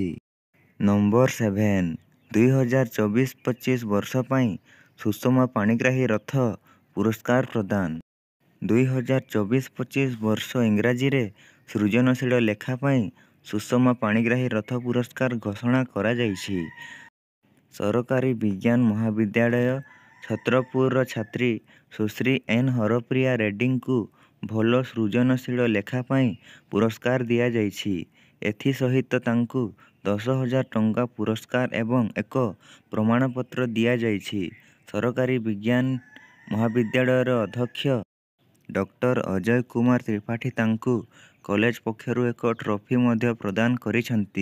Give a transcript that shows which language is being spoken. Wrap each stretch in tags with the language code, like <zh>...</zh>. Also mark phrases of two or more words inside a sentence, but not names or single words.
<or>ନମ୍ବର 7, 2024-25 ବର୍ଷ ପାଇଁ ସୁଷମା ପାଣିଗ୍ରାହୀ ରଥ ପୁରସ୍କାର ପ୍ରଦାନ। 2024-25 ବର୍ଷ ଇଂରାଜୀ ରେ ସୃଜନଶୀଳ ଲେଖା ପାଇଁ ସୁଷମା ପାଣିଗ୍ରାହୀ ରଥ ପୁରସ୍କାର ଘୋଷଣା କରା ଯାଇଛି। ସରକାରୀ ବିଜ୍ଞାନ ମହାବିଦ୍ୟାଳୟ ଛତ୍ରପୁରର ଛାତ୍ରୀ ସୁଶ୍ରୀ ଏନ୍ ହରପ୍ରିୟା ରେଡ୍ଡୀଙ୍କୁ ଭଲ ସୃଜନଶୀଳ ଲେଖା ପାଇଁ ପୁରସ୍କାର ଦିଆଯାଇଛି। ଏଥିସହିତ ତାଙ୍କୁ 10,000 ଟଙ୍କା ପୁରସ୍କାର ଏବଂ ଏକ ପ୍ରମାଣପତ୍ର ଦିଆଯାଇଛି। ସରକାରୀ ବିଜ୍ଞାନ ମହାବିଦ୍ୟାଳୟର ଅଧ୍ୟକ୍ଷ ଡକ୍ଟର ଅଜୟ କୁମାର ତ୍ରିପାଠୀ ତାଙ୍କୁ କଲେଜ ପକ୍ଷରୁ ଏକ ଟ୍ରଫି ମଧ୍ୟ ପ୍ରଦାନ କରିଛନ୍ତି।</or>